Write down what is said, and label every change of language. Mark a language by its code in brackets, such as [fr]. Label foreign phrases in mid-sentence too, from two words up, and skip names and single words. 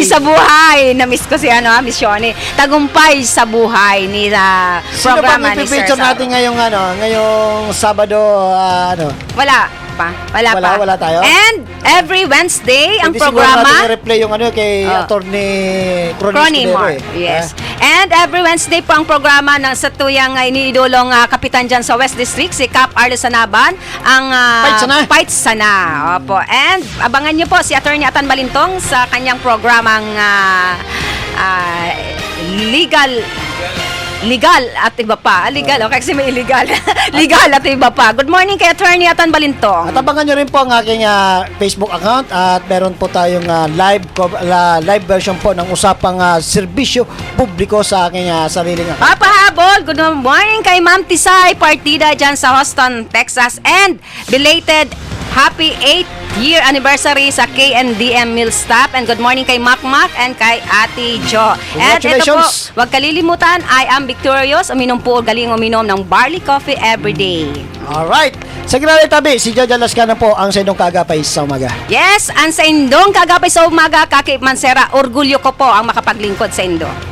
[tl] sa buhay. Na-miss ko si Miss Shoni. Tagumpay sa buhay ni Sino ba programa may ni Sir picture Sauro. natin ngayong Sabado, Wala pa. Wala pa. Wala tayo? And every Wednesday, ang Hindi siguro natin programa i-replay yung kay Attorney Cronimar. Yes. And every Wednesday po ang programa ng sa tuyang iniidolong kapitan dyan sa West District, si Cap Arlo Sanaban, ang Fight Sana. Opo. And abangan niyo po si Attorney Atan Balintong sa kanyang programang legal at iba pa. Legal, okay, kasi may illegal. Legal at iba pa. [en] Good morning [tl] kay Attorney Atan Balintong. At abangan nyo rin po ang aking Facebook account at meron po tayong live version po ng usapang serbisyo publiko sa aking sariling account. Papahabol, [en] good morning [tl] kay Ma'am Tisay Partida dyan sa Houston, Texas. [en] And belated happy 8th year anniversary sa KNDM Mill Staff. And good morning [tl] kay Makmak and kay Ate Jo. And ito po, Congratulations. huwag kalilimutan, [en] I am victorious. [tl] Uminom po, galing uminom ng barley coffee [en] every day. [tl] Alright. Sa Grande Tabi, si Jojo Lascano po ang sa inyong Kaagapay sa Umaga. Yes, ang sa Indong Kagapay sa Umaga, Kaki Mansera, orgulyo ko po ang makapaglingkod sa Indo.